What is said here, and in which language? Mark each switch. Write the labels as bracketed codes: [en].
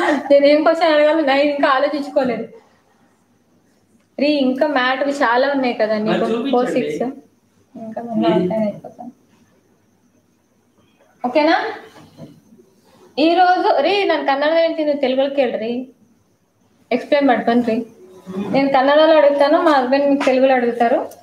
[te] నేను ఏం క్వశ్చన్ అడగాలి నేను ఇంకా ఆలోచించుకోలేదు. ఇంకా మ్యాటర్ చాలా ఉన్నాయి కదా నీకు, 4, 6 ఇంకా అయిపోతాను. ఓకేనా? ఈరోజు [kn] ನಾನು ಕನ್ನಡದಲ್ಲಿ ಹೇಳ್ತೀನಿ, [te] తెలుగులో [kn] ಕೇಳ್ರಿ. ఎక్స్ప్లెయిన్ ಮಾಡ್ಕೊಂಡ್ರಿ. [te] నేను కన్నడలో అడుగుతాను, మా హస్బెండ్ మీకు తెలుగులో అడుగుతారు.